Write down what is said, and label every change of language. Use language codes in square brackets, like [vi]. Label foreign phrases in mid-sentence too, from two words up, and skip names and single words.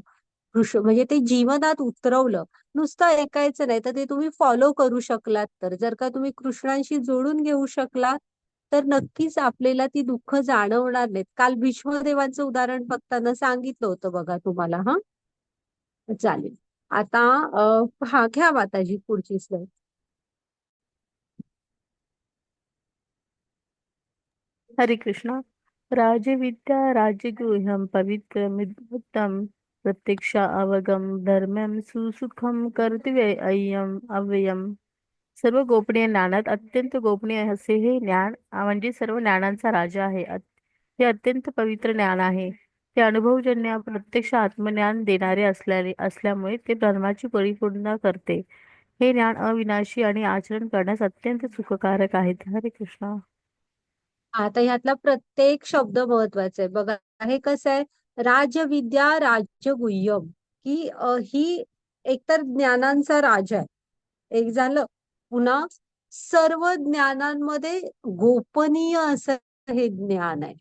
[mr] कृष्ण म्हणजे ते जीवनात उतरवलं. नुसतं ऐकायचं नाही, तर ते तुम्ही फॉलो करू शकलात, तर जर का तुम्ही कृष्णांशी जोडून घेऊ शकलात, तर नक्कीच आपल्याला ती दुःख जाणवणार नाहीत. काल भीष्मदेवांचं उदाहरण बघताना सांगितलं होतं बघा तुम्हाला. हा, चालेल. आता हा, घ्या माताजी पुढची स्लाईड. हरे कृष्णा. [sa] राजविद्या राजगृह्यं पवित्रमिदं प्रत्यक्ष अवगम धर्म्यं सुसुखम कर्तव्य अय्यम अव्ययम. [mr] सर्व गोपनीय ज्ञानात अत्यंत गोपनीय असे हे ज्ञान म्हणजे सर्व ज्ञानांचा राजा आहे. हे अत्यंत पवित्र ज्ञान आहे. ते अनुभवजन्य प्रत्यक्ष आत्मज्ञान देणारे असल्यामुळे ते धर्माची परिपूर्ण करते. हे ज्ञान अविनाशी आणि आचरण करण्यास अत्यंत सुखकारक आहे. हरे कृष्णा. आता ह्यातला प्रत्येक शब्द महत्वाचा आहे बघा. हे कसं आहे, [sa] राजविद्या राजगुह्यम, [mr] की ही एकतर ज्ञानांचा राजा आहे, एक झालं. पुन्हा सर्व ज्ञानांमध्ये गोपनीय असं हे ज्ञान आहे.